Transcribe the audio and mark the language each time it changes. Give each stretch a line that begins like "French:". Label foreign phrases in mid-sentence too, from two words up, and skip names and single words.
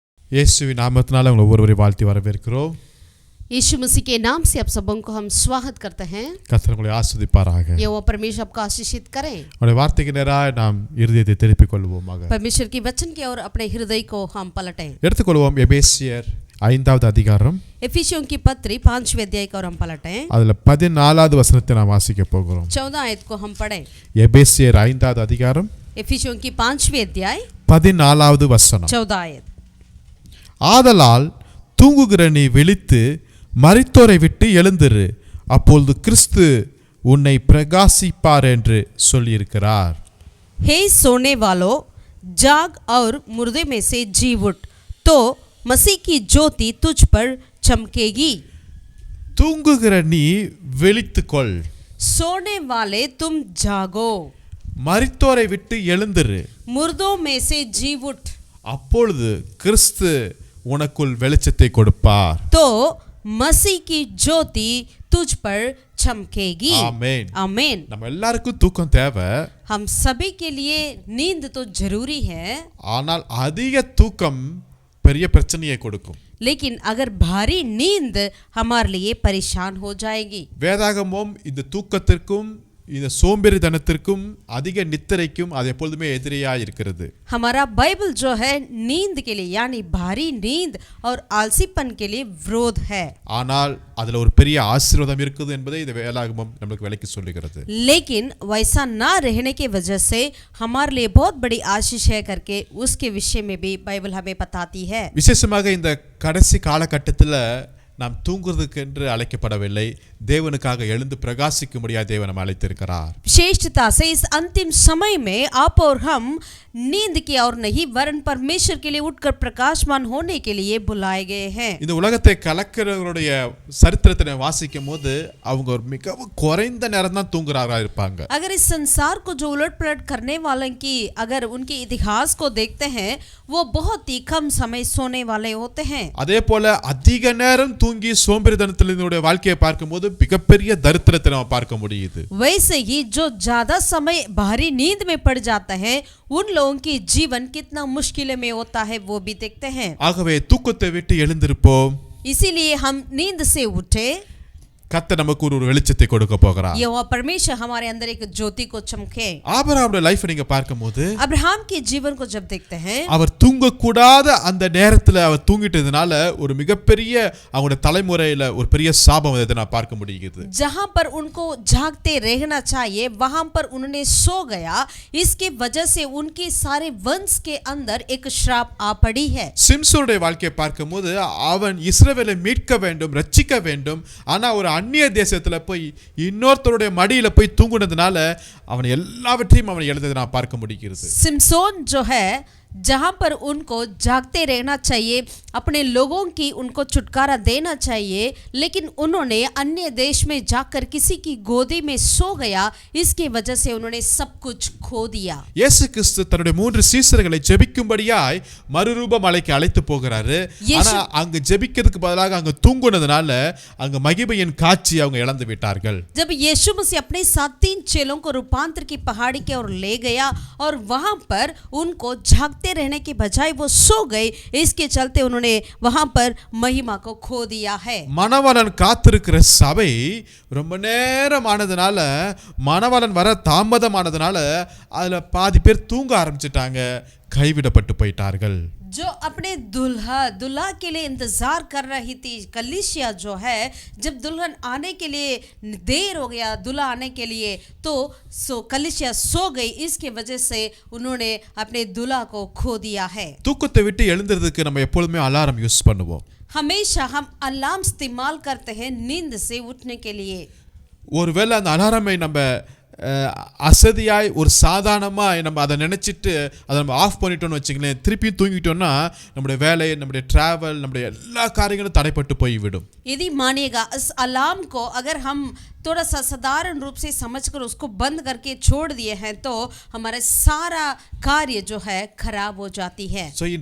Tamil: இயேசுவின் நாமத்தினால உங்களை ஒவ்வொருவரையும் வாழ்த்தி வரவேற்கிறோம்.
Hindi: यीशु मसीह के नाम से आप सबों को हम स्वागत करते हैं.
Tamil: கர்த்தர் உங்களை ஆசீர்வதிப்பாராக.
Hindi: यहोवा परमेश्वर आपको आशीषित करे.
Tamil: அவருடைய வார்த்தைக்கு நேராக நாம் இருதயத்தை திருப்பிக் கொள்வோமாக.
Hindi: परमेश्वर की वचन की ओर अपने हृदय को हम पलटें.
Tamil: எடுத்துக்கொள்வோம் எபேசியர் 5வது அதிகாரம்.
Hindi: एफिसियों की पत्री 5वें अध्याय को हम पलटें.
Tamil: அதுல 14வது வசனத்தை நாம் வாசிக்க போகிறோம்.
Hindi: 14 आयत को हम पढ़ें.
Tamil: எபேசியர் 5வது அதிகாரம்.
Hindi: एफिसियों की 5वें अध्याय
Tamil: 14வது வசனம்.
Hindi: 14 आयत.
Tamil: ஆதலால் தூங்குகிற நீ விழித்து மரித்தோரை விட்டு எழுந்திரு, அப்பொழுது கிறிஸ்து உன்னை பிரகாசிப்பார் என்று சொல்லியிருக்கிறார்.
Hindi: हे सोने वालों, जाग और मुर्दे में से जी उठ, तो मसीह की ज्योति तुझ पर चमकेगी.
Tamil: தூங்குகிற நீ விழித்துக்கொள்.
Hindi: सोने वाले तुम जागो,
Tamil: மரித்தோரை விட்டு எழுந்திரு,
Hindi: मुर्दों में से जी उठ,
Tamil: அப்பொழுது கிறிஸ்து உனக்குள் வெளிச்சத்தை கொடுப்பார்.
Hindi: तो मसीह की ज्योति तुझ पर चमकेगी.
Tamil: ஆமென்.
Hindi: आमीन.
Tamil: நம்ம எல்லாருக்கும் தூக்கம் தேவை.
Hindi: हम सभी के लिए नींद तो जरूरी है,
Tamil: ஆனால் அதிக தூக்கம் பெரிய பிரச்சனையை கொடுக்கும்.
Hindi: लेकिन अगर भारी नींद हमारे लिए परेशान हो जाएगी.
Tamil: வேதாகமம் இந்த தூக்கத்திற்கும் இந்த சோம்பேறித்தனத்திற்கும் அதிக நித்திரைக்கும் அது எப்பொழுதுமே எதிரியாக இருக்கிறது.
Hindi: हमारा बाइबल जो है नींद के लिए यानी भारी नींद और आलसीपन के लिए विरोध है.
Tamil: ஆனால் அதுல ஒரு பெரிய ஆசீர்வாதம் இருக்குது என்பதை இந்த வேதாகமம் நமக்கு விளக்கி சொல்லுகிறது.
Hindi: लेकिन वैसा ना रहने की वजह से हमारे लिए बहुत बड़ी आशीष है करके उसके विषय में भी बाइबल हमें बताती है.
Tamil: விசேஷமாக இந்த கடைசி காலகட்டத்தில் நாம் தூங்குறதுக்கு என்று அழைக்கப்படவில்லை, தேவனுக்காக எழுந்து பிரகாசிக்கும்படியாக தேவன் நம்ம அழைத்திருக்கிறார்.
Hindi: विशेषता से इस अंतिम समय में आप और हम नींद की और नहीं वरन परमेश्वर के लिए उठकर प्रकाशमान होने के लिए बुलाए गए हैं.
Tamil: இந்த உலகத்தை கலக்கிறவருடைய சரித்திரத்தை வாசிக்கும் போது அவங்க ஒரு மிகவும் குறைந்த நேரம் தான் தூங்குறாரா இருப்பாங்க.
Hindi: अगर इस संसार को जो उलट पलट करने वालों की अगर उनके इतिहास को देखते हैं वो बहुत ही कम समय सोने वाले होते हैं.
Tamil: அதே போல அதிக நேரம் தூங்கி சோம்பேறித்தனத்தினுடைய வாழ்க்கையை பார்க்கும்போது மிகப்பெரிய தரித்திரத்தை நம்ம பார்க்க முடியுது.
Hindi: वैसे ही जो ज्यादा समय भारी नींद में पड़ जाता है उन लोगों की जीवन कितना मुश्किल में होता है वो भी देखते हैं.
Tamil: ஆகவே தூக்கத்தை விட்டு எழுந்திருப்போம்.
Hindi: इसीलिए हम नींद से उठे.
Tamil: கர்த்தர் நமக்கு ஒரு வெளிச்சத்தை கொடுக்க போகிறார்.
Hindi: यहोवा परमेश्वर हमारे अंदर एक ज्योति को चमके.
Tamil: ஆபிரகாமுடைய லைஃப் நீங்க பார்க்கும்போது
Hindi: अब्राहम के जीवन को जब देखते हैं
Tamil: அவர் தூங்க கூடாத அந்த நேரத்துல அவர் தூங்கிட்டதுனால ஒரு மிகப்பெரிய அவங்களுடைய தலைமுறையில ஒரு பெரிய சாபம் அதை நான் பார்க்க முடியுது.
Hindi: जहां पर उनको जागते रहना चाहिए वहां पर उन्होंने सो गया, इसके वजह से उनके सारे वंश के अंदर एक श्राप आ पड़ी है.
Tamil: சிம்சோனுடைய வாழ்க்கையை பார்க்கும்போது அவன் இஸ்ரவேலை மீட்க வேண்டும், ரட்சிக்க வேண்டும், ஆனா ஒரு அந்நிய தேசத்துல போய் இன்னொருத்தருடைய மடியில போய் தூங்குனதுனால அவன் எல்லாவற்றையும் அவன் எழுந்ததை நான் பார்க்க முடிகிறது.
Hindi: सिमसोन जो है जहां पर उनको जागते रहना चाहिए, अपने लोगों की उनको छुटकारा देना चाहिए, लेकिन उन्होंने अन्य देश में जाकर किसी की गोदी में सो गया, इसकी वजह से उन्होंने सब कुछ खो दिया.
Tamil: இயேசு கிறிஸ்து தன்னுடைய 3 சீஷர்களை ஜெபிக்கும்படியாய் மறுரூப மலைக்கு அழைத்து போகிறாரு. ஆனா அங்க ஜெபிக்கிறதுக்கு பதிலாக அங்க தூங்குனதுனால அங்க மகிமையின் காட்சி அவங்க இழந்து விட்டார்கள்.
Hindi: जब यीशु मसीह अपने साथ 3 चेलों को रूपांतर की पहाड़ी की ओर ले गया और वहां पर उनको जागते रहने के बजाय वो सो गए, इसके चलते उन्होंने वहां पर महिमा को खो दिया है.
Tamil: மணவாளன் காத்திருக்கிற சபை ரொம்ப நேரம் ஆனதுனால, மணவாளன் வர தாமதமானதுனால அதுல பாதி பேர் தூங்க ஆரம்பிச்சிட்டாங்க, கைவிடப்பட்டு போயிட்டார்கள்.
Hindi: जो अपने दुल्हा के लिए इंतजार कर रही थी कलीसिया जो है, जब दुल्हन आने के लिए देर हो गया, दुल्हा आने के लिए, तो कलीसिया सो गई, इसके वजह से उन्होंने अपने दुल्हा को खो दिया है.
Tamil: தூக்கத்தை விட்டு எழுந்திருக்கிறதுக்கு நம்ம எப்பொழுதுமே
English: alarm use
Tamil: பண்ணுவோம்.
Hindi: हमेशा हम अलार्म इस्तेमाल करते हैं नींद से उठने के लिए.
Tamil: ஒருவேளை அந்த அலாரமை நம்ம அசதியாய் ஒரு சாதாரணமாக நம்ம அதை நினச்சிட்டு அதை நம்ம ஆஃப் பண்ணிட்டோம்னு வச்சுங்களேன், திருப்பி தூங்கிட்டோம்னா நம்முடைய வேலை, நம்முடைய ட்ராவல், நம்முடைய எல்லா காரியங்களும் தடைப்பட்டு போய்விடும்.
Hindi: यदि मानिएगा इस अलार्म को अगर हम थोड़ा सा साधारण रूप से समझकर उसको बंद करके छोड़ दिए हैं तो हमारा सारा कार्य जो है खराब हो जाती है.